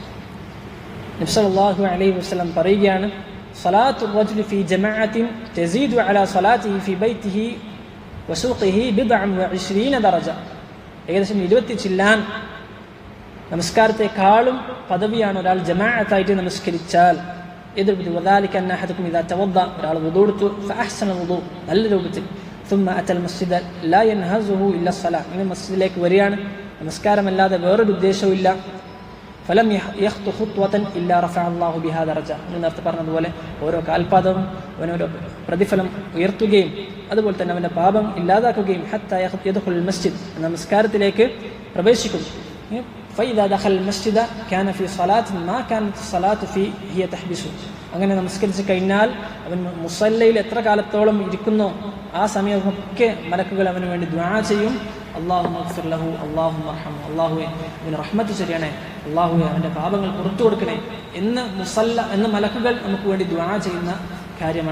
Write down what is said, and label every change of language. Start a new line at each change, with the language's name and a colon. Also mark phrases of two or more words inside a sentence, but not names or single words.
Arabic: നബി صلى الله عليه وسلم പറയുകയാണ്, صلاة الرجل في جماعة تزيد على صلاته في بيته وسوقه بضعا وعشرين درجة.
Malayalam: ഏകദേശം 20 ചില്ലാൻ നമസ്കാരത്തെക്കാളും പദവിയാണ് ഒരാൾ ജമാഅത്തായിട്ട് നമസ്കരിച്ചാൽ. ഒരാൾ വുദൂ എടുത്തു,
Arabic: فأحسن الوضوء,
Malayalam: നല്ല രൂപത്തിൽ,
Arabic: ثم أتى المسجد لا ينهزه إلا الصلاة,
Malayalam: ഇങ്ങനെ മസ്ജിദിലേക്ക് വരികയാണ്, നമസ്കാരമല്ലാതെ വേറൊരു ഉദ്ദേശവും ഇല്ല.
Arabic: فلم يخط خطوة إلا رفع الله بها درجة.
Malayalam: നമ്മൾ നേരത്തെ പറഞ്ഞതുപോലെ ഓരോ കാൽപാദവും അവനോരോ പ്രതിഫലം ഉയർത്തുകയും അതുപോലെ തന്നെ അവൻ്റെ പാപം ഇല്ലാതാക്കുകയും
Arabic: حتى يدخل المسجد,
Malayalam: നമസ്കാരത്തിലേക്ക് പ്രവേശിക്കും.
Arabic: فإذا دخل المسجد كان في صلاة ما كانت الصلاة فيه هي تحبسه.
Malayalam: അങ്ങനെ നമസ്കരിച്ച് കഴിഞ്ഞാൽ അവൻ മുസല്ലയിൽ എത്ര കാലത്തോളം ഇരിക്കുന്നോ ആ സമയമൊക്കെ മലക്കുകൾ അവന് വേണ്ടി ദുആ ചെയ്യും.
Arabic: اللهم اغفر له، اللهم ارحمه,
Malayalam: അല്ലാഹുവേ അവന് റഹ്മത്ത് ചെയ്യണേ, അല്ലാഹുവേ അവൻ്റെ പാപങ്ങൾ പുറത്തു കൊടുക്കണേ എന്ന് മലക്കുകൾ നമുക്ക് വേണ്ടി ദുആ ചെയ്യുന്ന കാര്യമാണ്.